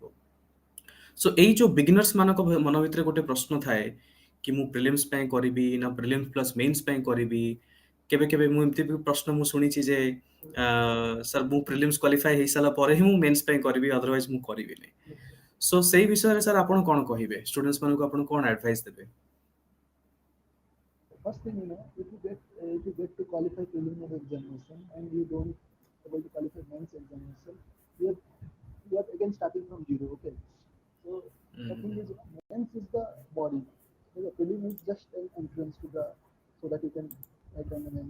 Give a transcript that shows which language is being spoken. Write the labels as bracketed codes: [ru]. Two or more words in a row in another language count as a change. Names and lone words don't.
[or] ସୋ ଏଇ ଯୋଉ ବିଗିନର୍ସ ମାନଙ୍କ ମନ ଭିତରେ ଗୋଟେ ପ୍ରଶ୍ନ ଥାଏ କି ମୁଁ ପ୍ରିଲିମ୍ସ ପାଇଁ କରିବି ନା [en] prelims plus mains [or] ପାଇଁ କରିବି. କେବେ କେବେ ମୁଁ ଏମିତି ବି ପ୍ରଶ୍ନ ମୁଁ ଶୁଣିଛି ଯେ ସାର୍ ମୁଁ [en] prelims qualify [or] ହେଇସାରିଲା ପରେ ହିଁ ମୁଁ ମେନ୍ସ ପାଇଁ କରିବି, ଅଦରୱାଇଜ ମୁଁ କରିବିନି. [en] Yes, sir. [or] ସୋ ସେଇ ବିଷୟରେ ସାର୍ ଆପଣ କଣ କହିବେ, ଷ୍ଟୁଡେଣ୍ଟସ୍ ମାନଙ୍କୁ ଆପଣ କଣ ଆଡଭାଇସ୍ ଦେବେ? [en] First thing, if you get to qualify preliminary examination and you don't able to qualify mains examination, you are you are again starting from zero. Okay. So the thing is, mains is the body. So the prelim is just an entrance to the, so that you can write down the mains.